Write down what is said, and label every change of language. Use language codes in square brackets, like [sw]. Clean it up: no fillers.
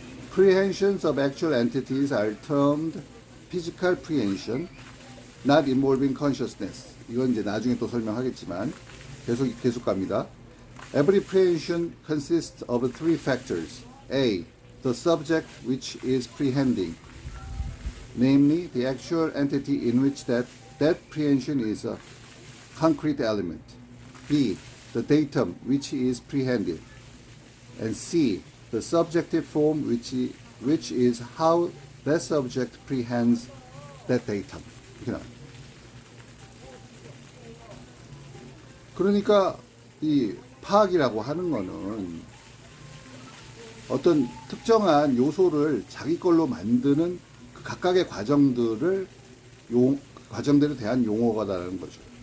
[en] Prehensions of actual entities are termed physical prehension, not involving consciousness. [ko] 이건 이제 나중에 또 설명하겠지만 계속 갑니다. [en] Every prehension consists of three factors. A. The subject which is prehending, namely the actual entity in which that prehension is a concrete element. B. The datum which is prehended. And C. The subjective form which is how that subject prehends that datum. [ko] 이렇게 나와요. 그러니까 이 파악이라고 하는 거는 어떤 특정한 요소를 자기 걸로 만드는 그 각각의 과정들에 대한 용어가라는 거죠.